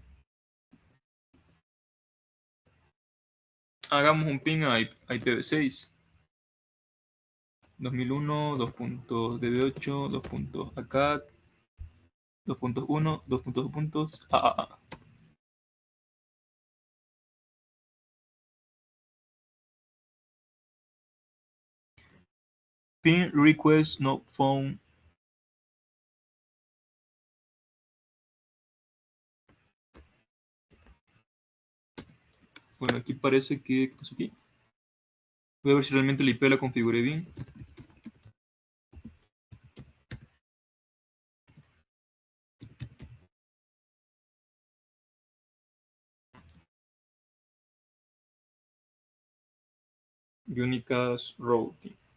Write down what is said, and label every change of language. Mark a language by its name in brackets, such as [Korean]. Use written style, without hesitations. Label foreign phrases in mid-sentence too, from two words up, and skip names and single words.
[Spanish] Hagamos un ping a IPv6. 2001, 2.db8, 2.acad, 2.1, 2.2 puntos, AAA. [English] Ping request not found. [Spanish] Bueno, aquí parece que... ¿qué pasó aquí? Voy a ver si realmente la IP la configuré bien. [English] Unicast routing.